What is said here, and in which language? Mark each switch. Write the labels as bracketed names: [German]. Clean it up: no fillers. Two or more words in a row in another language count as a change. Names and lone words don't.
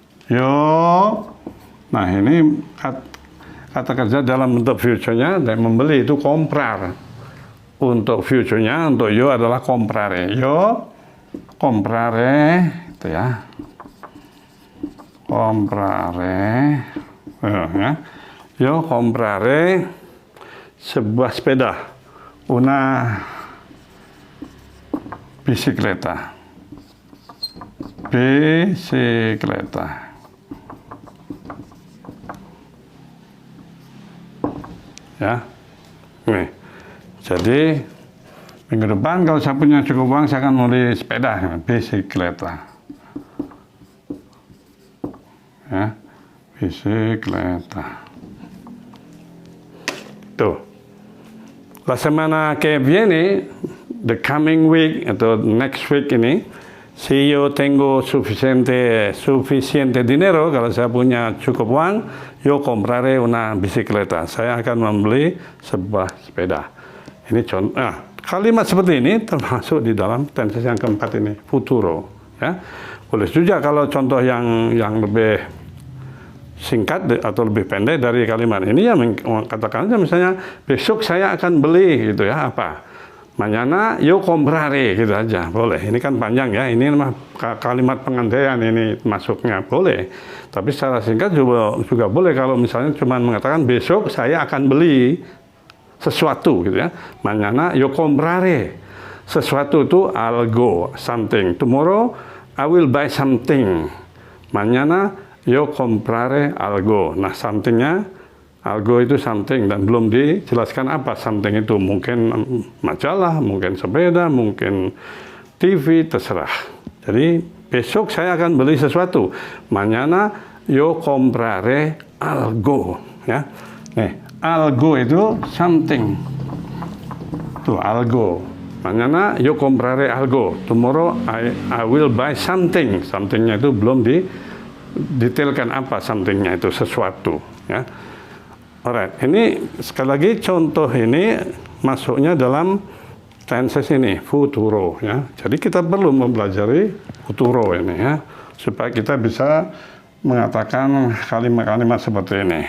[Indonesian] Nah ini kata kerja dalam bentuk future-nya, dan membeli itu comprar. Untuk future-nya, untuk yo adalah comprare. [Spanish] Yo comprare, [Indonesian] itu ya. [Spanish] Comprare, ya. Yo comprare [Indonesian] sebuah sepeda. [Spanish] Una bicicleta. [Indonesian] Ya. Nih. Jadi minggu depan kalau saya punya cukup uang, saya akan beli sepeda, [Spanish] bicicleta. Ya. Bicicleta. Tuh. La semana que viene, [English] the coming week atau next week ini, [Spanish] si yo tengo suficiente dinero, [Indonesian] kalau saya punya cukup uang, [Spanish] yo comprare una bicicleta. [Indonesian] Saya akan membeli sebuah sepeda. Ini contoh. Kalimat seperti ini termasuk di dalam tenses yang keempat ini, futuro. Ya. Boleh juga kalau contoh yang lebih singkat atau lebih pendek dari kalimat ini, ya katakan aja misalnya besok saya akan beli gitu ya, apa [Spanish] mañana yo comprare [Indonesian] gitu aja, boleh. Ini kan panjang ya, ini kalimat pengandaian ini masuknya, boleh. Tapi secara singkat juga boleh kalau misalnya cuma mengatakan besok saya akan beli sesuatu gitu ya, [Spanish] mañana yo comprare. [Indonesian] Sesuatu itu algo, [English] something. Tomorrow I will buy something. [Spanish] Mañana yo comprare algo. [Indonesian] Nah, somethingnya, algo itu something, dan belum dijelaskan apa something itu. Mungkin majalah, mungkin sepeda, mungkin TV, terserah. Jadi, besok saya akan beli sesuatu. [Spanish] Mañana yo comprare algo. [Indonesian] Ya. Nih, algo itu something. Tuh, [Spanish] algo. Mañana yo comprare algo. [English] Tomorrow I will buy something. [Indonesian] Somethingnya itu belum detailkan apa somethingnya itu, sesuatu ya. Alright, ini sekali lagi contoh ini masuknya dalam tenses ini futuro ya. Jadi kita perlu mempelajari futuro ini ya, supaya kita bisa mengatakan kalimat-kalimat seperti ini.